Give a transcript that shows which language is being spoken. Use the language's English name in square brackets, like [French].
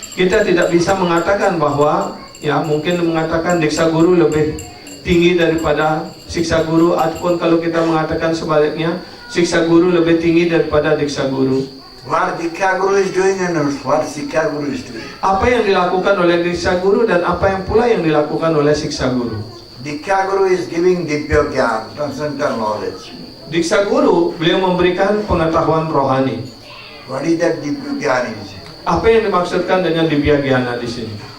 [Indonesian] Kita tidak bisa mengatakan bahwa, ya mungkin mengatakan Diksa Guru lebih tinggi daripada Siksa Guru, ataupun kalau kita mengatakan sebaliknya, Siksa Guru lebih tinggi daripada Diksa Guru. [English] What Diksha Guru is doing and what Siksha Guru is doing. [Indonesian] Apa yang dilakukan oleh Diksa Guru dan apa yang pula yang dilakukan oleh Siksa Guru. [English] Diksha Guru is giving Divya Gyan, transcendental knowledge. [Indonesian] Diksa Guru, beliau memberikan pengetahuan rohani. [English] What is that Divya Gyan is? [Indonesian] Apa yang dimaksudkan dengan Divya Gyana di sini?